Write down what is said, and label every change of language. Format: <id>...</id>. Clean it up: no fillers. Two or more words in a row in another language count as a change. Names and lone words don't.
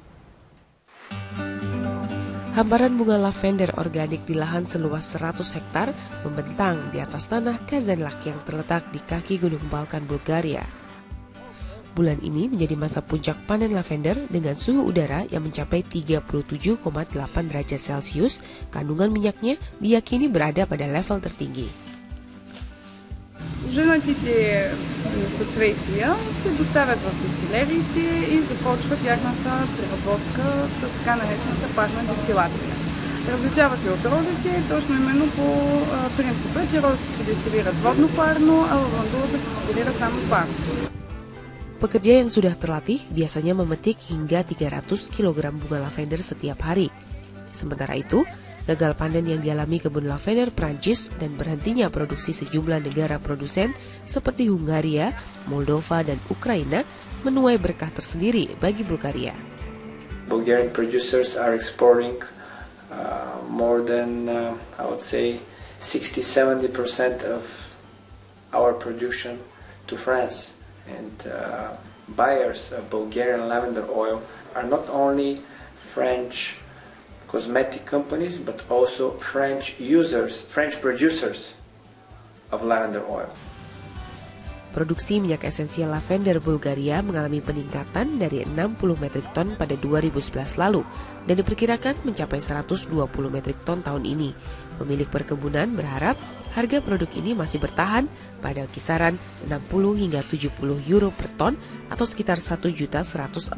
<id>Hamparan bunga lavender organik di lahan seluas 100 hektar membentang di atas tanah Kazanlak yang terletak di kaki Gunung Balkan, Bulgaria. Bulan ini menjadi masa puncak panen lavender dengan suhu udara yang mencapai 37,8 derajat Celcius. Kandungan minyaknya diyakini berada pada level tertinggi.</id> <bg>Женатите съцветия се доставят в дестилериите и започва тяхната преработка, така наречената парна дестилация. Различава се от розите, точно именно по принципа, че розите се дестилират водно-парно, а лавандулата се дестилира само парно.</bg> <id>Pekerja yang sudah terlatih biasanya memetik hingga 300 kg bunga lavender setiap hari. Sementara itu, gagal panen yang dialami kebun lavender Prancis dan berhentinya produksi sejumlah negara produsen seperti Hungaria, Moldova, dan Ukraina menuai berkah tersendiri bagi Bulgaria.</id> <en>Bulgarian producers are exporting more than, I would say, 60-70% of our production to France. And buyers of Bulgarian lavender oil are not only French cosmetic companies, but also French producers of lavender oil.</en> <id>Produksi minyak esensial lavender Bulgaria mengalami peningkatan dari 60 metrik ton pada 2011 lalu dan diperkirakan mencapai 120 metrik ton tahun ini. Pemilik perkebunan berharap harga produk ini masih bertahan pada kisaran 60 hingga 70 euro per ton atau sekitar Rp1.114.000.</id>